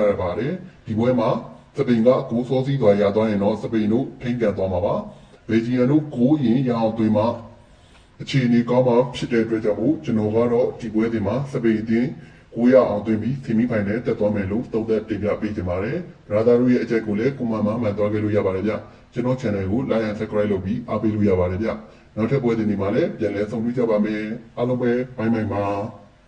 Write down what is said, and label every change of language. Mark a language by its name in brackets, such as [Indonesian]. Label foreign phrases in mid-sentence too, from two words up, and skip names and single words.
[Burmese] ရပါတယ်ဒီပွဲမှာစပိန်ကဂိုးစောစီးသွားရသွားရင်တော့စပိန်တို့ထိန်းကန်သွားမှာပါဘယ်ဂျီယန်တို့ဂိုးရင်ရအောင်သွင်းမှာအခြေအနေကောင်းမှဖြစ်တဲ့အတွက်ကြောင့်ကျွန်တော်ကတော့ဒီပွဲဒီမှာစပိန်အသင်းကိုရအောင်သွင်းပြီးဆီမီဖိုင်နယ်တက်သွားမယ်လို့သုံးသပ်တင်ပြပေးကြပါတယ်ဘရာသာတို့ရဲ့အကြိုက်ကိုလည်းကွန်မန့်မှာမှန်သွားခဲ့လို့ရပါတယ်ဗျကျွန်တော် channel ကို [English] like and subscribe [Burmese] လုပ်ပြီးအားပေးလို့ရပါတယ်ဗျနောက်ထပ်ပွဲဒီမှာလည်းပြန်လည်ဆုံတွေ့ကြပါမယ်အားလုံးပဲဘိုင်ဘိုင်ပါ